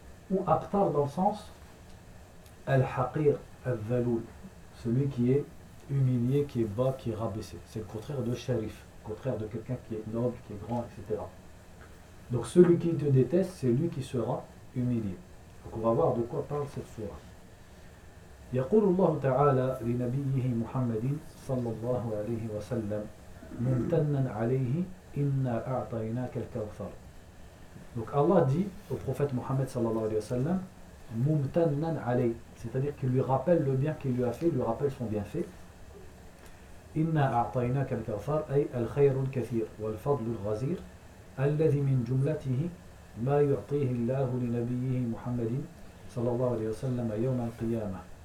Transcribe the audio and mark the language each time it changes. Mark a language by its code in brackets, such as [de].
[fr] Ou abtar dans le sens al-haqir, al-zaloul. Celui qui est humilié, qui est bas, qui est rabaissé. C'est le contraire de sharif, le contraire de quelqu'un qui est noble, qui est grand, etc. Donc celui qui te déteste, c'est lui qui sera humilié. Donc on va voir de quoi parle cette sourate. [ar] يقول الله تعالى لنبيه محمد صلى الله عليه وسلم ممتنا عليه إنا أعطيناك الكوثر. [fr] Donc Allah dit au prophète Mohammed [ar] صلى الله عليه وسلم ممتنا عليه, [fr] c'est-à-dire qu'il lui rappelle le bien qu'il lui a fait, lui rappelle son bienfait. [ar] إنا أعطيناك الكوثر أي الخير الكثير والفضل الغزير الذي من جملته ما يعطيه الله لنبيه محمد صلى الله عليه وسلم يوم القيامة.